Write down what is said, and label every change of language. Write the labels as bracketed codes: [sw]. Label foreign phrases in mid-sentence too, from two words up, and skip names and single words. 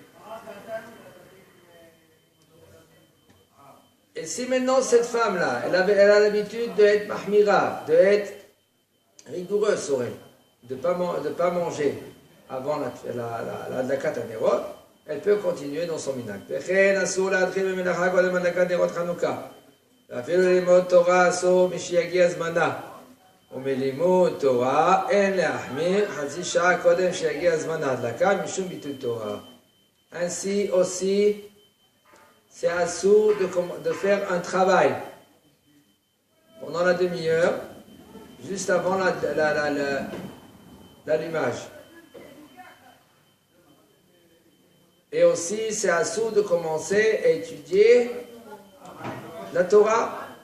[fr] Et si maintenant cette femme-là, elle a l'habitude d'être mahmira, d'être rigoureuse sur elle, de ne pas manger avant la [he] דלקת הנרות, [fr] elle peut continuer dans son minag. [he] וכן אסור להתחיל במלאכה קודם הדלקת נרות חנוכה. ואפילו ללמוד תורה אסור משיגיע זמנה. ומלימוד תורה אין להחמיר חצי שעה קודם שיגיע זמן ההדלקה משום ביטול תורה. [fr] Ainsi aussi, c'est assourd de faire un travail pendant la demi-heure, juste avant l'allumage. Et aussi, c'est assourd de commencer à étudier la Torah.